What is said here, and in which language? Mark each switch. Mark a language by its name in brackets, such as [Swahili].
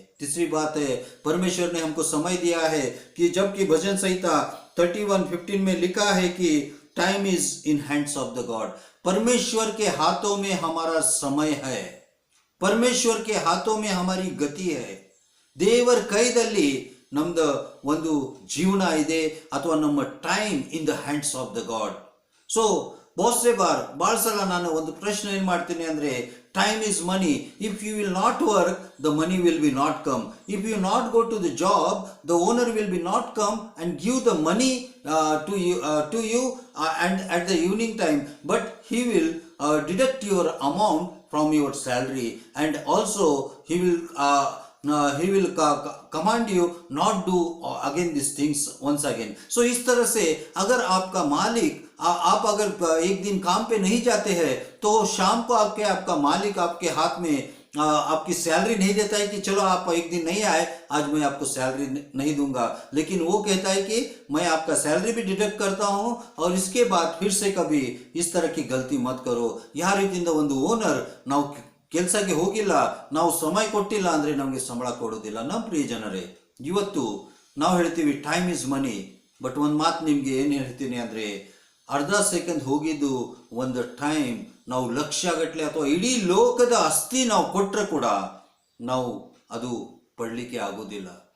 [Hindi] तीसरी बात है, परमेश्वर ने हमको समय दिया है कि जबकि भजन संहिता 31:15 में लिखा है कि [English] Time is in hands of the god. [Hindi] परमेश्वर के हाथों में हमारा समय है, परमेश्वर के हाथों में हमारी गति है. [Kannada] ದೇವರ ಕೈದಲ್ಲಿ ನಮ್ದು ಒಂದು ಜೀವನ ಇದೆ, ಅಥವಾ ನಮ್ಮ [English] Time in the hands of the god. [Kannada] So [Hindi] बहुत से बार [Kannada] ಭಾಳ ಸಲ ನಾನು ಒಂದು ಪ್ರಶ್ನೆ ಏನು ಮಾಡ್ತೀನಿ ಅಂದರೆ, [English] time is money. If you will not work, the money will be not come. If you not go to the job, the owner will be not come and give the money to you and at the evening time, but he will deduct your amount from your salary, and also he will command you not do again these things once again. So [Hindi] इस तरह से अगर आपका मालिक, आप अगर एक दिन काम पे नहीं जाते हैं तो शाम को आपका मालिक आपके हाथ में आपकी सैलरी नहीं देता है कि चलो आप एक दिन नहीं आए, आज मैं आपको सैलरी नहीं दूंगा. लेकिन वो कहता है कि मैं आपका सैलरी भी डिडक्ट करता हूँ और इसके बाद फिर से कभी इस तरह की गलती मत करो. [Kannada] ಯಾವ ರೀತಿಯಿಂದ ಒಂದು ಓನರ್ ನಾವು ಕೆಲಸಕ್ಕೆ ಹೋಗಿಲ್ಲ, ನಾವು ಸಮಯ ಕೊಟ್ಟಿಲ್ಲ ಅಂದರೆ ನಮಗೆ ಸಂಬಳ ಕೊಡೋದಿಲ್ಲ. ನಮ್ಮ ಪ್ರಿಯ ಜನರೇ, ಇವತ್ತು ನಾವು ಹೇಳ್ತೀವಿ [English] time is money, but [Kannada] ಒಂದು ಮಾತು ನಿಮಗೆ ಏನು ಹೇಳ್ತೀನಿ ಅಂದರೆ, ಅರ್ಧ ಸೆಕೆಂಡ್ ಹೋಗಿದ್ದು ಒಂದು ಟೈಮ್ ನಾವು ಲಕ್ಷಗಟ್ಟಲೆ ಅಥವಾ ಇಡೀ ಲೋಕದ ಆಸ್ತಿ ನಾವು ಕೊಟ್ಟರೆ ಕೂಡ ನಾವು ಅದು ಪಡಲಿಕ್ಕೆ ಆಗೋದಿಲ್ಲ.